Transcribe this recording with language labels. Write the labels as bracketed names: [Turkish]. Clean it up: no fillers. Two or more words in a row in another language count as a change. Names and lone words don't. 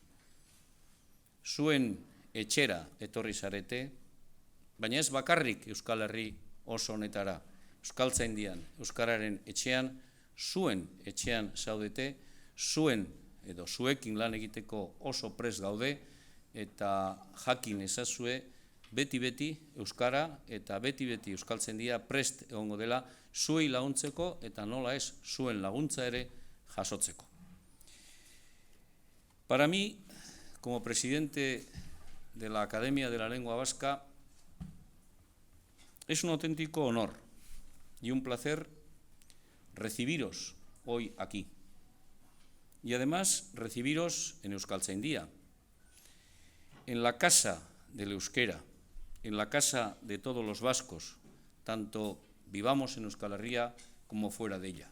[Basque] Zuen etxera etorri zarete, baina ez bakarrik Euskal Herri oso honetara, Euskaltzaindian, euskararen etxean, zuen etxean zaudete, zuen edo zuekin lan egiteko oso prest gaude, eta jakin ezazue, beti euskara eta beti Euskaltzaindia prest egongo dela zuei laguntzeko eta nola ez zuen laguntza ere jasotzeko. [Spanish] Para mí, como presidente de la Academia de la Lengua Vasca, es un auténtico honor y un placer recibiros hoy aquí. Y además recibiros en Euskaltzaindia, en la casa del euskera, en la casa de todos los vascos, tanto vivamos en Euskal Herria como fuera de ella.